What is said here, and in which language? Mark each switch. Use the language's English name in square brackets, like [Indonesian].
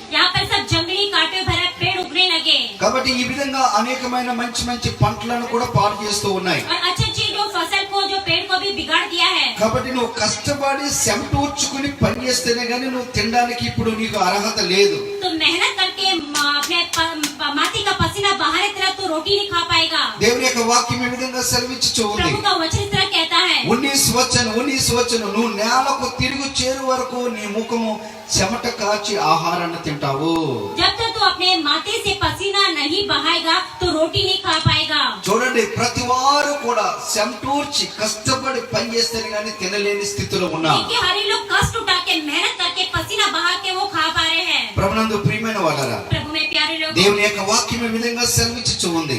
[Hindi] यहाँ पर सब जंगली कांटे भरे पेड़ उगने लगे, [Telugu] కాబట్టి ఈ విధంగా అనేకమైన మంచి పంటలను కూడా పాడు చేస్తూ ఉన్నాయి. [Hindi] और अच्छी जो फसल को, जो पेड़ को भी बिगाड़ दिया है। [Telugu] కాబట్టి నువ్వు కష్టపడి చెమటూర్చుకుని పని చేస్తేనే గానీ నువ్వు తినడానికి ఇప్పుడు నీకు అర్హత లేదు. [Hindi] तो मेहनत करके अपने माटी का पसीना बहाने तरह तो रोटी नहीं खा पाएगा। [Telugu] దేవుని యొక్క వాక్యం ఈ విధంగా సెలవిచ్చుచూ ఉంది. [Hindi] प्रभु का वचन इस तरह कहता है, [Telugu] 19 వచనం, నువ్వు నేలకు తిరిగి చేరు వరకు నీ ముఖము చెమట కాచి ఆహారాన్ని తింటావు. [Hindi] जब तक तू अपने माथे से पसीना नहीं बहाएगा तो रोटी नहीं खा पाएगा। [Telugu] చూడండి, ప్రతి వారు కూడా చెమటూర్చి కష్టపడి పని చేస్తేనే గానీ తినలేని స్థితిలో ఉన్నాం. [Hindi] देखिए हर लोग कष्ट उठा के, मेहनत करके, पसीना बहा के वो खा पा रहे हैं। [Telugu] ప్రభునందు ప్రియమైన వాళ్ళారా, [Hindi] प्रभु में प्यारे लोग, [Telugu] దేవుని యొక్క వాక్యం ఈ విధంగా సెలవిచ్చుచూ ఉంది.